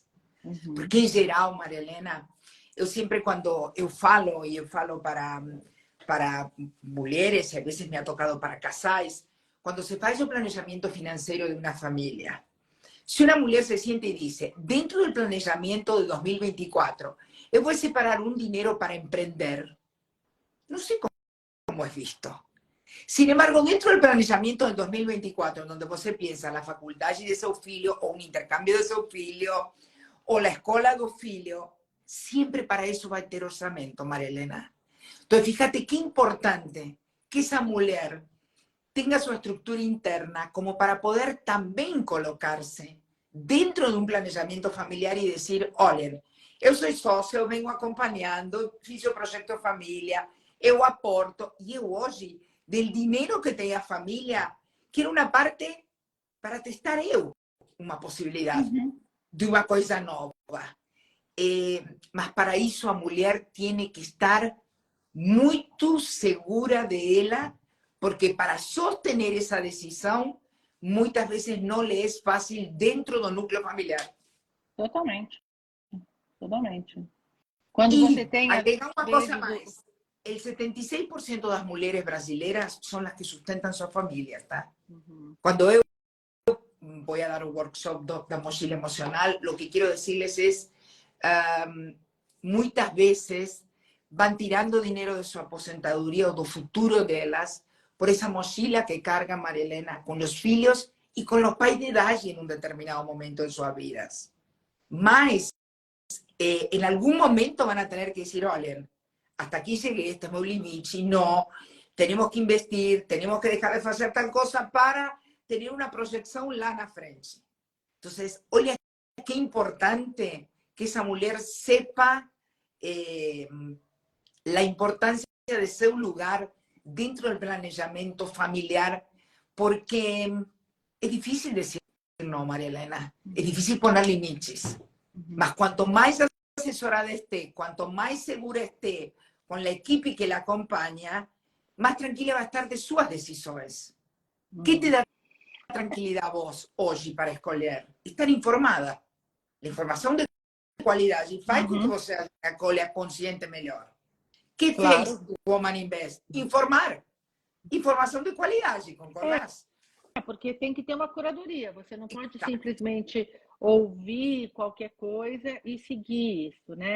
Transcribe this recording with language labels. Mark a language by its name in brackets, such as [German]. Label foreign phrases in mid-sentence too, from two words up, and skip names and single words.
[Spanish] Porque en geral, María Helena, yo siempre cuando yo falo, y yo falo para mujeres, y a veces me ha tocado para casais, cuando se faz el planeamiento financiero de una familia, si una mujer se siente y dice, dentro del planeamiento de 2024, yo voy a separar un dinero para emprender, no sé cómo es visto. Sin embargo, dentro del planeamiento del 2024, donde você piensa la facultad de [Portuguese] seu filho, [Spanish] o un intercambio de [Portuguese] seu filho, [Spanish] o la escuela de filho, siempre para eso va a [Portuguese] ter orçamento, [Spanish] María Helena. Entonces, fíjate qué importante que esa mujer tenga su estructura interna como para poder también colocarse dentro de un planeamiento familiar y decir, [Portuguese] olha, eu sou sócio, eu vengo acompanhando, fiz o projeto família, eu aporto, e eu hoje, del dinheiro que tem a família, quero uma parte para testar eu uma possibilidade de uma coisa nova. Mas para isso a mulher tem que estar muito segura de ela, porque [Spanish] para sostener esa decisión, muchas veces no le es fácil dentro del núcleo familiar. [Portuguese] Totalmente. Totalmente. Quando você tem... Agregar uma coisa mais. [Spanish] El 76% de las mujeres brasileras son las que sustentan su familia, ¿tá? Cuando yo voy a dar un workshop de mochila emocional, lo que quiero decirles es, muchas veces van tirando dinero de su aposentadoría o [Portuguese] do futuro [Spanish] de ellas por esa mochila que carga María Helena con los filhos y con los pais de edad en un determinado momento de sus vidas. Mas, en algún momento van a tener que decir, oye, hasta aquí llegué, este es mi limite, no, tenemos que investir, tenemos que dejar de hacer tal cosa para tener una proyección [Portuguese] lá na frente. [Spanish] Entonces, oye, qué importante que esa mujer sepa la importancia de ser un lugar dentro del planeamiento familiar, porque es difícil decir no, María Helena, es difícil poner límites, mas cuanto más asesorada esté, cuanto más segura esté con la equipe que la acompaña, más tranquila va a estar de sus decisiones. ¿Qué te da tranquilidad a vos hoy para escoger? [Portuguese] Estar informada. La información de qualidade faz com que você acolha consciente melhor. Que fez o Woman Invest? Informar. Informação de qualidade, concordas? Porque tem que ter uma curadoria. Você não pode simplesmente ouvir qualquer coisa e seguir isso, né?